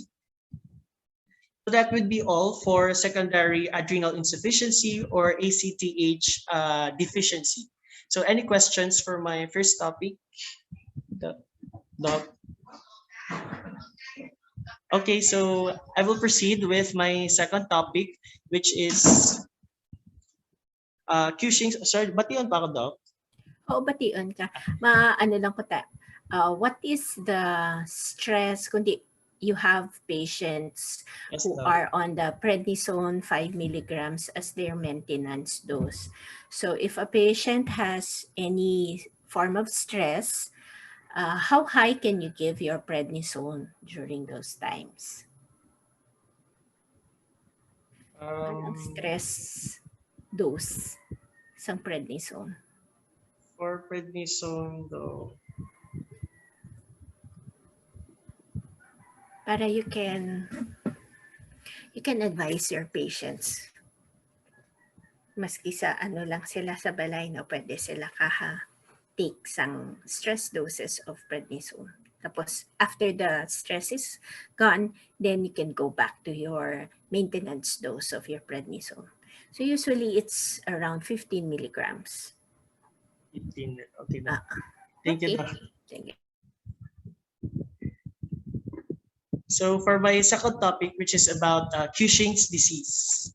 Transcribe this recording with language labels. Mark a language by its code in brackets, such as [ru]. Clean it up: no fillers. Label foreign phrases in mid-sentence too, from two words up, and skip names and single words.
[en] So that would be all for secondary adrenal insufficiency or ACTH deficiency. So any questions for my first topic? Doc? Okay, so I will proceed with my second topic, which is Cushing's. Sorry, [hil] bation pa ako, Doc? Oo, bation ka. Ano lang ko [en] what is the stress kundi you have patients who are on the prednisone 5 milligrams as their maintenance dose. So if a patient has any form of stress, how high can you give your prednisone during those times? [hil] Anong [en] stress dose [hil] sa prednisone? [en] For prednisone, though, para you can advise your patients. [hil] Maski sa ano lang sila sa balay, no, pwede sila take sang [en] stress doses of prednisone. Tapos after the stress is gone, then you can go back to your maintenance dose of your prednisone. So usually it's around 15 milligrams. 15, okay. Thank you, Doc. Thank you. So for my second topic, which is about Cushing's disease.